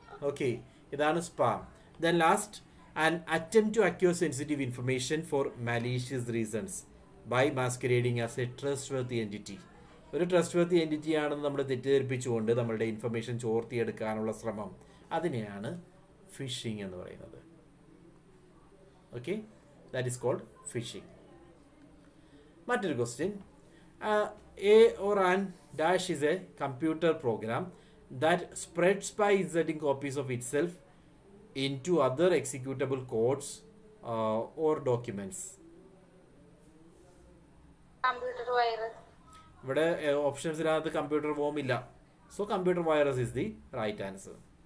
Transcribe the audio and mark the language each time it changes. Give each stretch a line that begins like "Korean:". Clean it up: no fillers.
English: Okay, ഇതാണ് spam. Then last, an attempt to acquire sensitive information for malicious reasons by masquerading as a trustworthy entity.
Malayalam: ഒരു trustworthy entity ആണെന്ന് നമ്മൾ തെറ്റിദ്ധരിപ്പിച്ചുകൊണ്ട് നമ്മളുടെ information ചോർത്തിയെടുക്കാനുള്ള ശ്രമം, അതിനെയാണ് phishing എന്ന് പറയുന്നത്.
English: Okay, that is called phishing.
Malayalam: മറ്റൊരു question.
English: A or an dash is a computer program that spreads by inserting copies of itself into other executable codes or documents. Computer virus.
Malayalam: ഇവിടെ ഓപ്ഷൻസിനകത്ത് computer warm ഇല്ല,
English: So computer virus is the right answer.